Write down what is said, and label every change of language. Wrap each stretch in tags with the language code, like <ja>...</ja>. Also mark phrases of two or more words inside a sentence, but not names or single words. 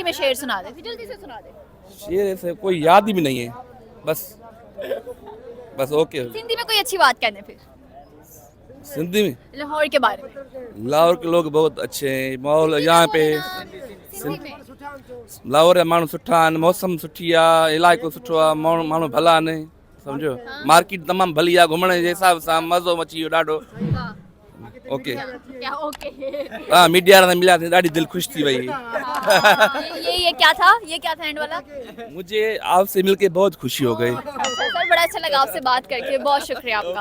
<ur>میں شعر سنا دے، پھر جلدی سے سنا دے. شعر ایسے کوئی یاد ہی بھی نہیں ہے، بس اوکے. ہندی میں کوئی اچھی بات کہنے پھر سندھی میں لاہور کے بارے میں. لاہور کے لوگ بہت اچھے ہیں، ماحول یہاں پے ہندی میں</ur> <sd>लाहौर जा माण्हू सुठा आहिनि, मौसम सुठी आहे, इलाइक़ो सुठो आहे, माण्हू भला आहिनि, सम्झो। मार्केट तमामु भली आहे, घुमण जे हिसाब सां मज़ो अची वियो ॾाढो।</sd> <ur>वाह, ओके। کیا اوکے?</ur> <sd>हाँ, मीडिया वारा मिलिया, ॾाढी दिलि ख़ुशि थी वई।</sd> <ur>یہ کیا تھا، یہ کیا تھا اینڈ والا? مجھے آپ سے ملکے بہت خوشی ہو گئی. سر بڑا اچھا لگا آپ سے بات کرکے، بہت شکریہ آپ کا.</ur>